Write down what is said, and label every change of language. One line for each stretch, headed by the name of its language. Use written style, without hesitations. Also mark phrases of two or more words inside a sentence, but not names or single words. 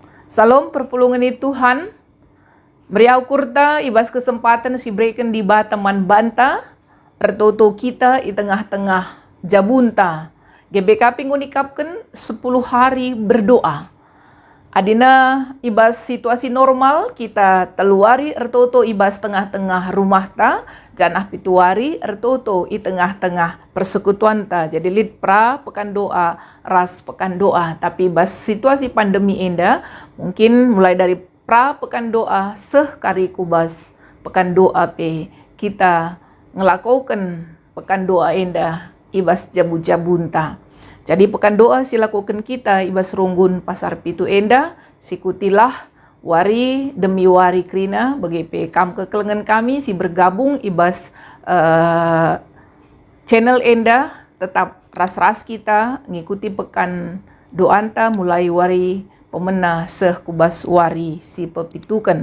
Batak Karo: Salam perpulungan Tuhan. Meriau kurta ibas kesempatan si berikan di Bataman Banta. Ertoto kita di tengah-tengah jabunta. GBKP ngunikapkan 10
Indonesian: hari berdoa.
Batak Karo: Adina ibas
Indonesian: situasi normal
Batak Karo: kita teluari ertoto ibas tengah-tengah rumah ta. Janah pituari ertoto i tengah-tengah persekutuan ta. Jadi lid
Indonesian: pra pekan doa,
Batak Karo: ras
Indonesian: pekan doa.
Batak Karo: Tapi ibas
Indonesian: situasi pandemi
Batak Karo: enda mungkin
Indonesian: mulai dari pra pekan doa
Batak Karo: seh kari kubas
Indonesian: pekan doa
Batak Karo: pe kita ngelakukan
Indonesian: pekan doa
Batak Karo: enda ibas jabu-jabunta. Jadi
Indonesian: pekan doa
Batak Karo: silakukan kita ibas runggun pasar pitu enda sikutilah wari demi wari krina bagi pekam kekelengan kami si bergabung ibas channel enda tetap ras-ras kita ngikuti pekan doanta mulai wari pemena seh kubas wari si pepitukan.